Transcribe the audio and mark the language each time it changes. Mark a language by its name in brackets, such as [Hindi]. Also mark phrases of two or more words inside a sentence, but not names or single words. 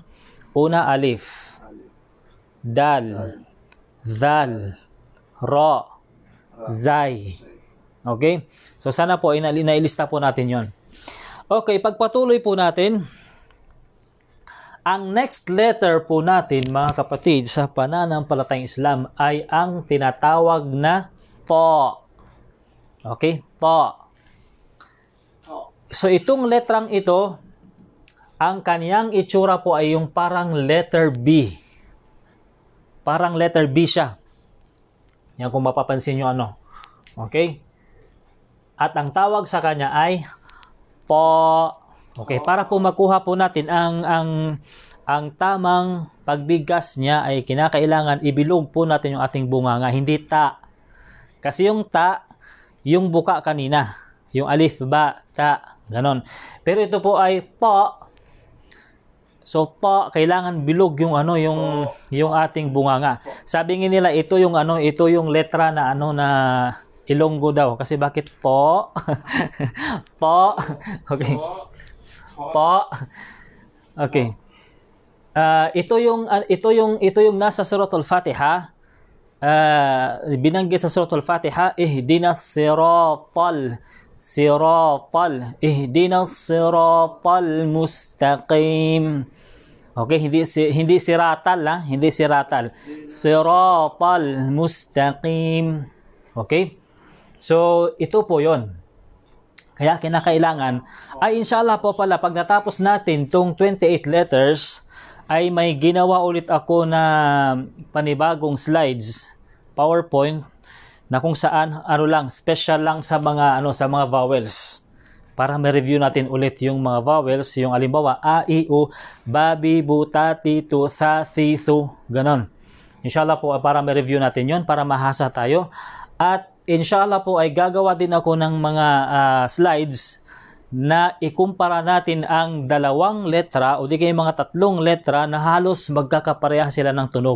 [Filipino] Una, alif, dal, zal, ra, zay. Okay? So sana po inailista po natin yon. Okay, pagpatuloy po natin. Ang [English] next letter [Filipino] po natin, mga kapatid, sa pananampalatayang Islam ay ang tinatawag na ta. Okay? Ta. So itong letrang ito, ang kaniyang itsura po ay yung parang [English] letter B. [Filipino] Parang [English] letter B [Filipino] siya. Yan kung mapapansin nyo ano. Okay? At ang tawag sa kanya ay ta. Okay, para po makuha po natin ang tamang pagbigkas niya ay kinakailangan ibilog po natin yung ating bunganga, hindi ta. Kasi yung ta, yung buka kanina, yung alif, ba, ta, ganon. Pero ito po ay ta. So ta, kailangan bilog yung ano, yung ating bunganga. Sabi nila ito yung ano, ito yung letra na ano na Ilonggo daw. Kasi bakit to? To. Okay. Po. Okay. Ito yung nasa Suratul Fatiha. Binanggit sa Suratul Fatiha, [Arabic] اهدنا الصراط اهدنا الصراط المستقيم. [Filipino] Okay, hindi siratal ha, hindi siratal. [Arabic] الصراط المستقيم. [Filipino] Okay? So ito po 'yon. Kaya kinakailangan ay inshallah po pala pag natapos natin tong 28 letters ay may ginawa ulit ako na panibagong slides, PowerPoint na kung saan ano lang special lang sa mga vowels. Para ma-review natin ulit yung mga vowels, yung halimbawa a, i, u, babi, butati, tu, tha, thi, thu, ganon. Inshallah po para ma-review natin yon para mahasa tayo. At inshallah po ay gagawa din ako ng mga slides na ikumpara natin ang dalawang letra o di kaya mga tatlong letra na halos magkakapareha sila ng tunog.